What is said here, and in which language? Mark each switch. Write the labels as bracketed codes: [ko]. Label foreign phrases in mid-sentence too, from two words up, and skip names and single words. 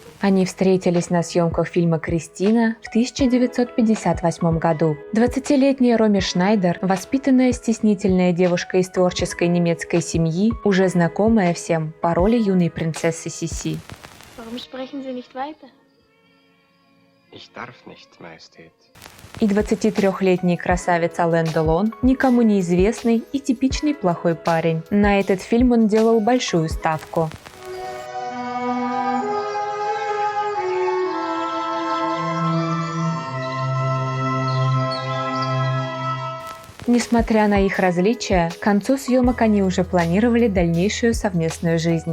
[ru] Они встретились на съемках фильма «Кристина» в 1958 году. 20-летняя Роми Шнайдер, воспитанная стеснительная девушка из творческой немецкой семьи, уже знакомая всем по роли юной принцессы Сиси. [de] Warum sprechen Sie nicht weiter? Ich darf nicht, Majestät. [ru] И 23-летний красавец Ален Делон, никому неизвестный и типичный плохой парень. На этот фильм он делал большую ставку. Несмотря на их различия, к концу съемок они уже планировали дальнейшую совместную жизнь.